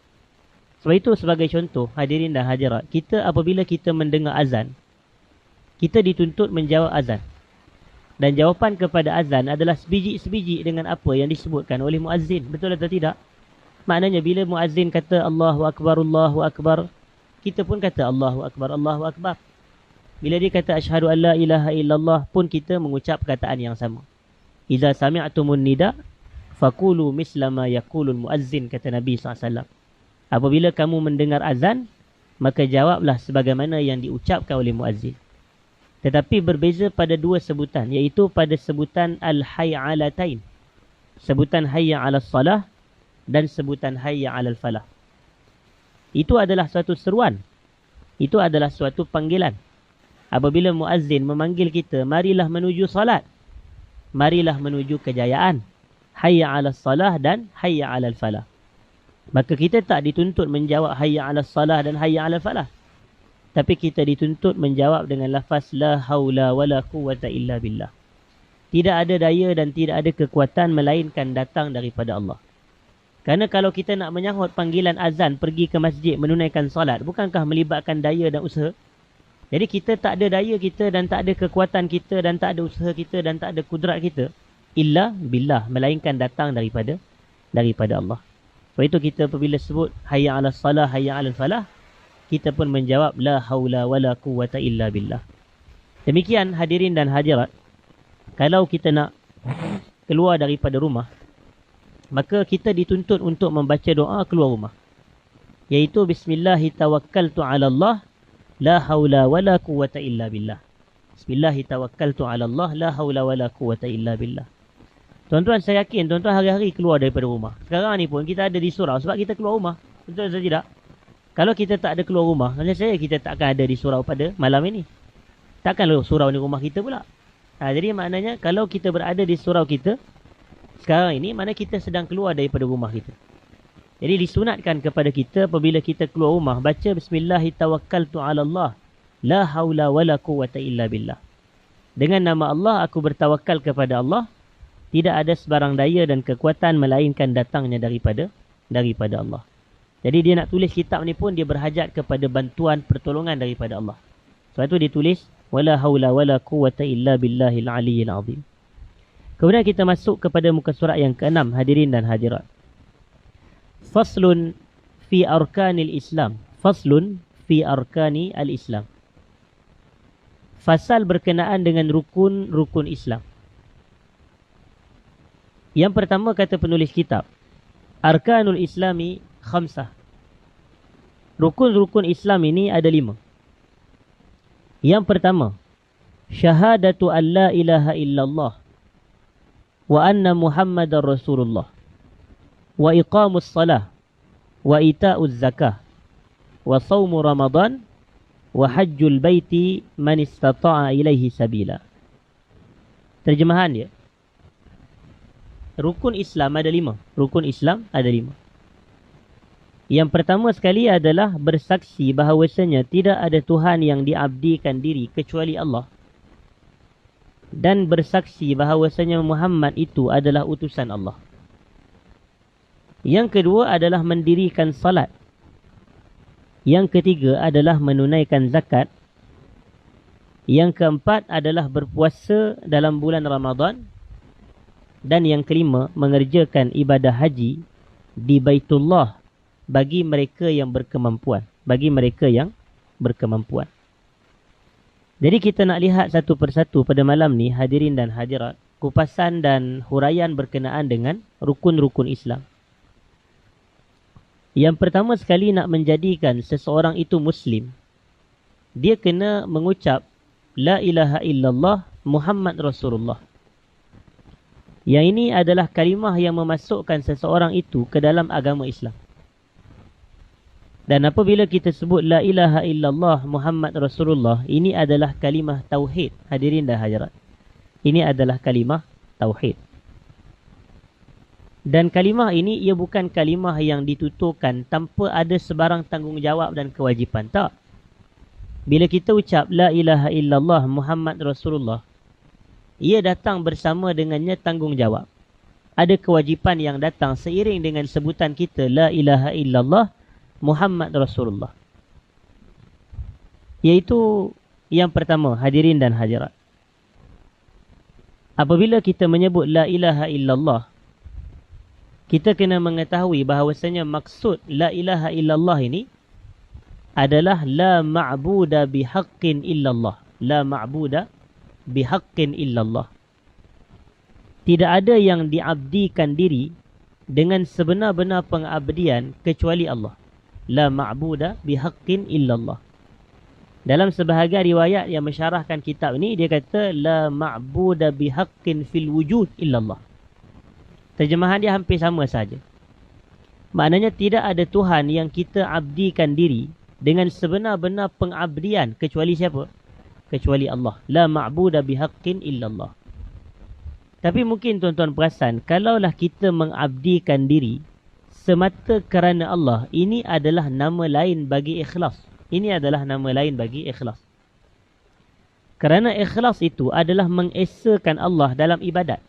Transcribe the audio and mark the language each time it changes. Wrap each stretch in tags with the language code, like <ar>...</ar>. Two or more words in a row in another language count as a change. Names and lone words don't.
<ms>Sebab itu sebagai contoh, hadirin dan hadirat, kita apabila kita mendengar azan, kita dituntut menjawab azan. Dan jawapan kepada azan adalah sebiji-sebiji dengan apa yang disebutkan oleh muazzin. Betul atau tidak? Maknanya bila muazzin kata</ms> <ar>الله أكبر، الله أكبر,</ar> <ms>kita pun kata</ms> <ar>الله أكبر، الله أكبر.</ar> <ms>Bila dia kata</ms> <ar>أشهد أن لا إله إلا الله</ar> <ms>pun kita mengucap perkataan yang sama.</ms> <ar>إذا سمعتم النداء فقولوا مثل ما يقول المؤذن,</ar> <ms>kata Nabi SAW. Apabila kamu mendengar azan, maka jawablah sebagaimana yang diucapkan oleh muazzin. Tetapi berbeza pada dua sebutan, iaitu pada sebutan al-hayyalatain. Sebutan</ms> <ar>حي على الصلاة</ar> <ms>dan sebutan</ms> <ar>حي على الفلاح.</ar> <ms>Itu adalah suatu seruan. Itu adalah suatu panggilan. Apabila muazzin memanggil kita, marilah menuju salat. Marilah menuju kejayaan.</ms> <ar>حي على الصلاة dan حي على الفلاح.</ar> <ms>Maka kita tak dituntut menjawab</ms> <ar>حي على الصلاة</ar> <ms>dan</ms> <ar>حي على الفلاح.</ar> <ms>Tapi kita dituntut menjawab dengan lafaz</ms> <ar>لا حول ولا قوة إلا بالله.</ar> <ms>Tidak ada daya dan tidak ada kekuatan melainkan datang daripada Allah. Kerana kalau kita nak menyahut panggilan azan pergi ke masjid menunaikan solat, bukankah melibatkan daya dan usaha? Jadi kita tak ada daya kita dan tak ada kekuatan kita dan tak ada usaha kita dan tak ada kudrat kita</ms> <ar>إلا بالله,</ar> <ms>melainkan datang daripada Allah. Sebab itu kita apabila sebut</ms> <ar>حي على الصلاة، حي على الفلاح,</ar> <ms>kita pun menjawab</ms> <ar>لا حول ولا قوة إلا بالله.</ar> <ms>Demikian hadirin dan hadirat, kalau kita nak keluar daripada rumah, maka kita dituntut untuk membaca doa keluar rumah, iaitu</ms> <ar>بسم الله توكلت على الله لا حول ولا قوة إلا بالله. بسم الله توكلت على الله لا حول ولا قوة إلا بالله.</ar> <ms>Tuan-tuan, saya yakin tuan-tuan hari-hari keluar daripada rumah. Sekarang ni pun kita ada di surau sebab kita keluar rumah. Betul atau tidak? Kalau kita tak ada keluar rumah, macam saya, kita takkan ada di surau pada malam ini. Takkan surau ni rumah kita pula. Jadi maknanya kalau kita berada di surau kita sekarang ini, mana kita sedang keluar daripada rumah kita. Jadi disunatkan kepada kita apabila kita keluar rumah, baca</ms> <ar>بسم الله توكلت على الله لا حول ولا قوة إلا بالله.</ar> <ms>Dengan nama Allah aku bertawakal kepada Allah, tidak ada sebarang daya dan kekuatan melainkan datangnya daripada Allah. Jadi dia nak tulis kitab ni pun dia berhajat kepada bantuan pertolongan daripada Allah. Sebab itu dia tulis</ms> <ar>ولا حول ولا قوة إلا بالله العلي العظيم.</ar> <ms>Kemudian kita masuk kepada muka surat yang ke-6, hadirin dan hadirat.</ms> <ar>فصل في أركان الإسلام. فصل في أركان الإسلام.</ar> <ms>Fasal berkenaan dengan rukun-rukun Islam. Yang pertama kata penulis kitab,</ms> <ar>أركان الإسلام خمسة.</ar> <ms>Rukun-rukun Islam ini ada 5. Yang pertama,</ms> <ar>شهادة أن لا إله إلا الله وأن محمدا رسول الله وإقام الصلاة وإيتاء الزكاة وصوم رمضان وحج البيت من استطاع إليه سبيلا.</ar> <ms>Terjemahan dia, rukun Islam ada 5. Rukun Islam ada 5. Yang pertama sekali adalah bersaksi bahawasanya tidak ada Tuhan yang diabdikan diri kecuali Allah. Dan bersaksi bahawasanya Muhammad itu adalah utusan Allah. Yang kedua adalah mendirikan salat. Yang ketiga adalah menunaikan zakat. Yang keempat adalah berpuasa dalam bulan Ramadan. Dan yang kelima, mengerjakan ibadah haji di Baitullah bagi mereka yang berkemampuan. Bagi mereka yang berkemampuan. Jadi kita nak lihat satu persatu pada malam ni, hadirin dan hadirat, kupasan dan huraian berkenaan dengan rukun-rukun Islam. Yang pertama sekali, nak menjadikan seseorang itu Muslim, dia kena mengucap</ms> <ar>لا إله إلا الله محمد رسول الله.</ar> <ms>Yang ini adalah kalimah yang memasukkan seseorang itu ke dalam agama Islam. Dan apabila kita sebut</ms> <ar>لا إله إلا الله محمد رسول الله,</ar> <ms>ini adalah kalimah tauhid, hadirin dan hadirat. Ini adalah kalimah tauhid. Dan kalimah ini, ia bukan kalimah yang dituturkan tanpa ada sebarang tanggungjawab dan kewajipan. Tak. Bila kita ucap</ms> <ar>لا إله إلا الله محمد رسول الله,</ar> <ms>ia datang bersama dengannya tanggungjawab. Ada kewajipan yang datang seiring dengan sebutan kita</ms> <ar>لا إله إلا الله محمد رسول الله.</ar> <ms>Iaitu yang pertama, hadirin dan hadirat. Apabila kita menyebut</ms> <ar>لا إله إلا الله,</ar> <ms>kita kena mengetahui bahawasanya maksud</ms> <ar>لا إله إلا الله</ar> <ms>ini adalah</ms> <ar>لا معبود بحق إلا الله. لا معبود بحق إلا الله.</ar> <ms>Tidak ada yang diabdikan diri dengan sebenar-benar pengabdian kecuali Allah.</ms> <ar>لا معبود بحق إلا الله.</ar> <ms>Dalam sebahagian riwayat yang mensyarahkan kitab ini, dia kata</ms> <ar>لا معبود بحق في الوجود إلا الله.</ar> <ms>Terjemahan dia hampir sama saja. Maknanya tidak ada Tuhan yang kita abdikan diri dengan sebenar-benar pengabdian kecuali siapa? Kecuali Allah.</ms> <ar>لا معبود بحق إلا الله.</ar> <ms>Tapi mungkin tuan-tuan perasan, kalaulah kita mengabdikan diri semata kerana Allah, ini adalah nama lain bagi ikhlas. Ini adalah nama lain bagi ikhlas. Kerana ikhlas itu adalah mengesakan Allah dalam ibadat.</ms>